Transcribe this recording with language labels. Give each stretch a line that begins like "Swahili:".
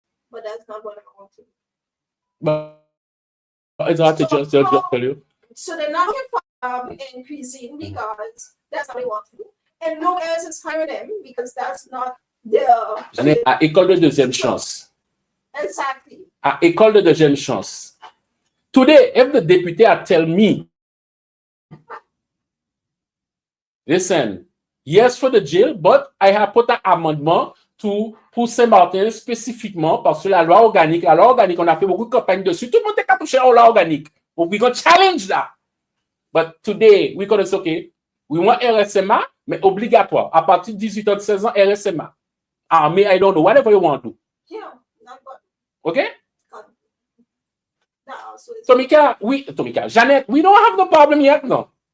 English: But that's not what I want to do. But it's hard to just tell you. So they're not in cuisine because that's what they want to do. And no one else is hiring them because that's not their...
French: École de deuxième chance.
English: Exactly.
French: À école de deuxième chance.
English: Today, if the deputy tell me, listen, yes for the jail, but I have put an amendment
French: pour Saint-Martin spécifiquement parce que la loi organique, on a fait beaucoup de campagnes dessus. Tout le monde est touché à la loi organique.
English: But we gonna challenge that. But today, we gonna say, okay, we want RSMA,
French: mais obligatoire. À partir de 18 ans, 16 ans,
English: RSMA. Army, I don't know, whatever you want to do. Yeah, not good. Okay? No, so Tomika, Janet, we don't have no problem yet, no.